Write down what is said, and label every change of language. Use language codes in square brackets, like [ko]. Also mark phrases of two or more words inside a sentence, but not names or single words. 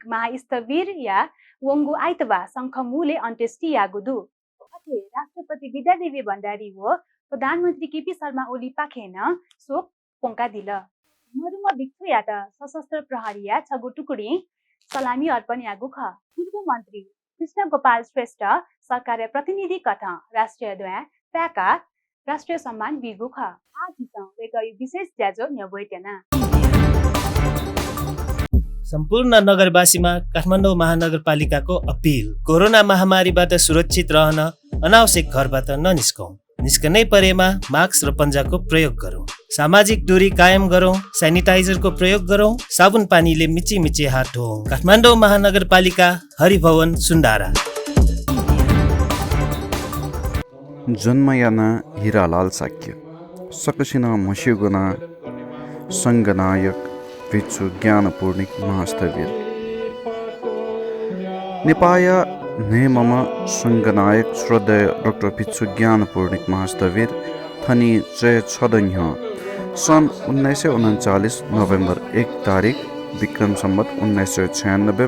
[new] महास्तवीर या वंगु आइतबा शंखमूले अन्त्येष्टि यागुदु अथे राष्ट्रपति विद्यादेवी भण्डारी व प्रधानमन्त्री केपी शर्मा ओली पाखेन शोक पोंका दिल मधुम विक्चो या त सशस्त्र प्रहरी या छगु टुकुडी सलामी अर्पण यागु ख पूर्व मन्त्री कृष्ण गोपाल श्रेष्ठ सरकार प्रतिनिधि कथा राष्ट्रिय द्वय प्याका राष्ट्रिय सम्मान बिगु ख विशेष ज्याजो न्यवैटेना [ne] सम्पूर्ण नगरवासीमा काठमाडौँ महानगरपालिकाको अपिल कोरोना महामारीबाट सुरक्षित रहन अनावश्यक घरबाट ननिस्कौं। निस्कनै परेमा मास्क र पन्जाको प्रयोग गरौँ। सामाजिक दूरी कायम गरौँ। सेनिटाइजरको प्रयोग गरौँ। साबुन पानीले मिची मिची हात धोऊ। काठमाडौँ महानगरपालिका हरिभवन सुन्दारा। [new] जन्मयाना हिरालाल साक्य सकसिना मस्युगुना सङ्गनायक भिक्षु ज्ञानपूर्णिक महास्थवीर नेपाया नेमम सङ्गनायक श्रद्धेय डाक्टर भिक्षु ज्ञानपूर्णिक महास्थवीर थनी जय छदन्य सन् 1939 नोभेम्बर 1 तारिक विक्रम सम्वत 1996